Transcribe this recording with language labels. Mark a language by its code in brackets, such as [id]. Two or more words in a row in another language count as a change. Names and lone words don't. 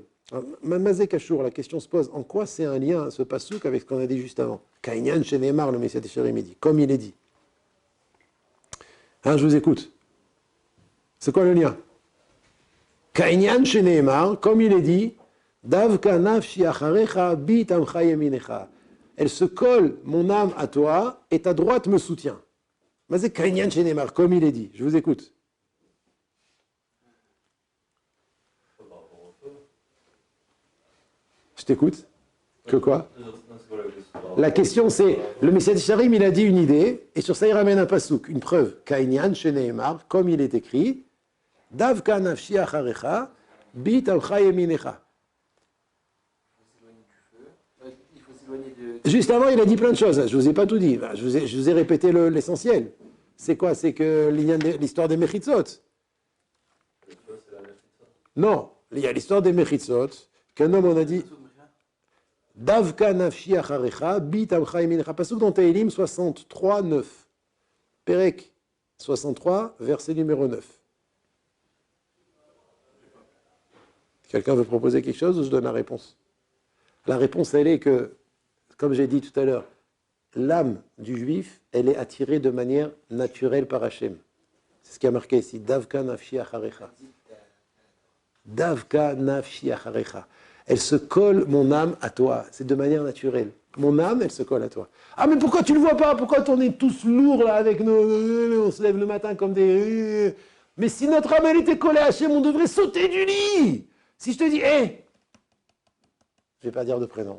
[he] מה זה קשור, [fr] la question se pose, en quoi c'est un lien, ce pasouk, avec ce qu'on a dit juste avant? [he] כעניין שנאמר, [fr] le Messiah Tesharim dit, comme il est dit. Hein, je vous écoute. C'est quoi le lien? [he] כעניין שנאמר, [fr] comme il est dit, [he] דבקה נפשי אחריך בי תמכה ימינך. [fr] Elle se colle, mon âme, à toi, et ta droite me soutient. [he] מה זה כעניין שנאמר, [fr] comme il est dit. Je vous écoute. Je t'écoute. Que quoi? La question c'est, le Messiah Tesharim, il a dit une idée, et sur ça il ramène un pasouk, une preuve. [he] כעניין שנאמר, [fr] comme il est écrit, [he] דבקה נפשי אחריך, בי תמכה ימינך. [fr] Juste avant, il a dit plein de choses. Je ne vous ai pas tout dit. Je vous ai répété l'essentiel. C'est quoi? C'est que l'histoire des mechitzot. Non, il y a l'histoire des mechitzot, qu'un homme, on a dit... [he] דבקה נפשי אחריך, בי תמכה ימינך. [fr] Pasuk dans Tehilim 63, 9. Perek 63, verset numéro 9. Quelqu'un veut proposer quelque chose ou je donne la réponse? La réponse, elle est que, comme j'ai dit tout à l'heure, l'âme du juif, elle est attirée de manière naturelle par Hachem. C'est ce qui a marqué ici. [he] דבקה נפשי אחריך. דבקה נפשי אחריך. [fr] Elle se colle, mon âme, à toi. C'est de manière naturelle. Mon âme, elle se colle à toi. Ah, mais pourquoi tu ne le vois pas? Pourquoi on est tous lourds, là, avec nos... On se lève le matin comme des... Mais si notre âme, elle était collée à Hachem, on devrait sauter du lit. Si je te dis, hé, je ne vais pas dire de prénom.